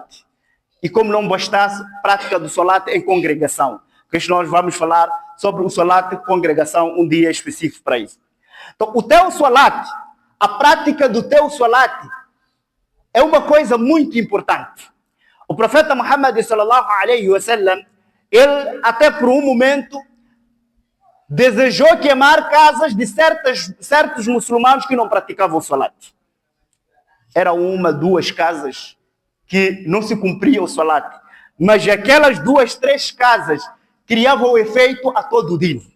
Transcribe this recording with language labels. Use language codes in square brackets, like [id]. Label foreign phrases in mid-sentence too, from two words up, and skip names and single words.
[pt] E como não bastasse, prática do salat em congregação. Que nós vamos falar sobre o salat congregação um dia específico para isso. Então, o teu salat, a prática do teu salat, é uma coisa muito importante. O profeta Muhammad [ar] صلى الله عليه وسلم, [pt] ele até por um momento desejou queimar casas de certos muçulmanos que não praticavam o salat. Era uma, duas casas que não se cumpria o salat. Mas aquelas duas, três casas criavam efeito a todo o dia.